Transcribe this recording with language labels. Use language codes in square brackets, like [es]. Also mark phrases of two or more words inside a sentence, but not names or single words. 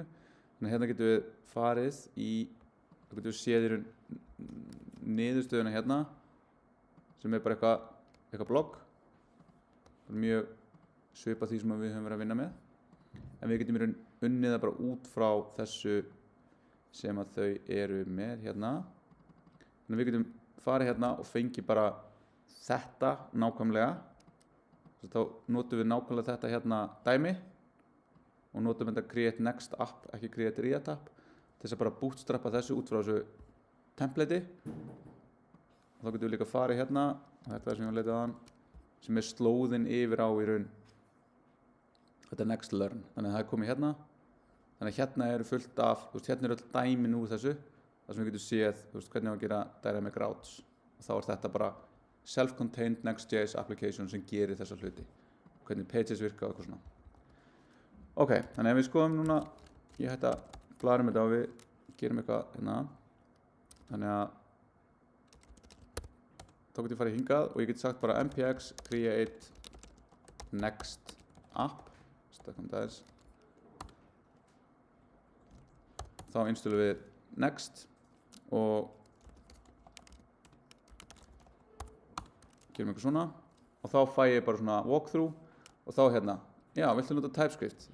[is] Þannig að hérna getum við farið þá getum við séð í niðurstöðuna hérna sem er bara eitthvað blogg, mjög svipað því sem við höfum verið að vinna með, en við getum unnið það bara út frá þessu sem að þau eru með hérna. Þannig að við getum farið hérna og fengið bara þetta nákvæmlega. Þá notum við nákvæmlega þetta hérna dæmi og notum þetta [en] create next app, [is] ekki [en] create react app, [is] til þess að bara bootstrappa þessu út frá þessu templati. Og þá getum við líka farið hérna, þetta er það sem ég var að leita aðan, sem er slóðin yfir á í raun þetta next learn. Þannig að það er komið hérna. Þannig að hérna eru fullt af, hérna eru öll dæmin úr þessu, þar sem við getum séð, hvernig við að gera [en] dynamic routes. [is] Og þá er þetta bara [en] self-contained Next.js application [is] sem gerir þessa hluti. Hvernig pages virka og eitthvað svona. Ok, þannig að við skoðum núna, ég hætti að blaðrum þetta og við gerum eitthvað hérna. Þannig að þá getum ég farið hingað og ég get sagt bara [en] npx create next app. [is] Stakkum þetta aðeins. Þá installum við next og gerum eitthvað svona og þá fæ ég bara svona walkthrough og þá hérna, já, viltu nota TypeScript?